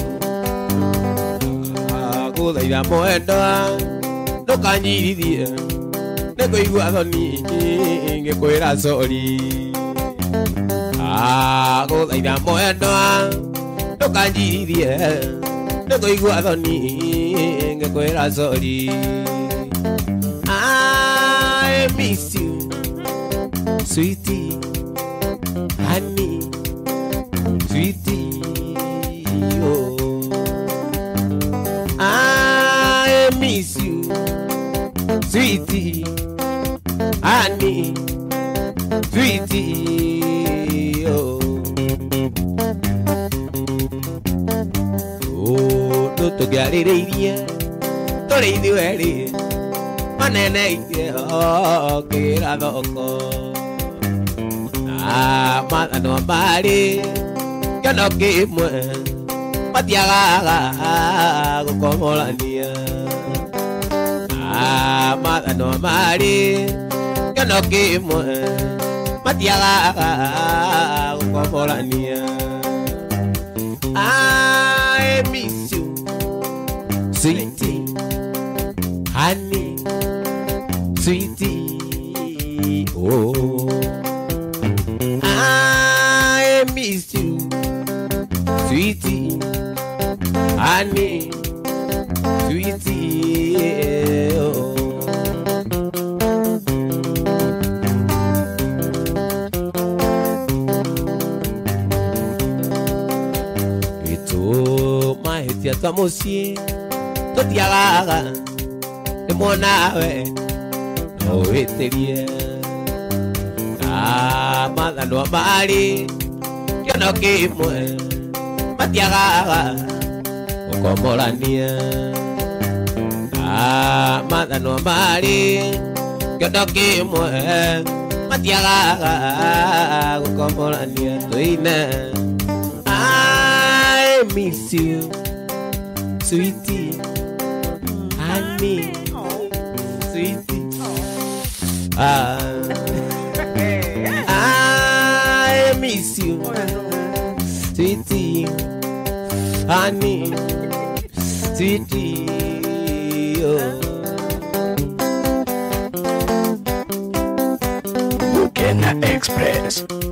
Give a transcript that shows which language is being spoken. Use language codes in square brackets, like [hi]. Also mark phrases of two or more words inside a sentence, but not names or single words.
[ki] guthaitha mwendwa ndukanyirithie nikuigua thoni ngikwira sori guthaitha mwendwa ndukanyirithie nikuigua thoni ngikwira sori [en] I miss you sweetie honey sweetie oh I miss you sweetie honey sweetie oh oh no [ki] tugiaririirie turi ithueri manene ite oh kira thoko mathano mari kĩono kĩmwe matiagaga gũkomorania mathano marĩ kĩono kĩmwe matiagaga gũkomorania [en] I miss you sweetie honey sweetie oh I miss you sweetie honey sweetie oh [ki] ito mahetia twa mucii tutiagaga rimwe nawe no witirie mathanwa marĩ kĩono kĩmwe matiagaga gũkomorania mathanwa marĩ kĩono kĩmwe matiagaga gũkomorania tũine [en] I miss you sweetie honey sweetie I miss you sweetie honey sweetie oh Bukena Express.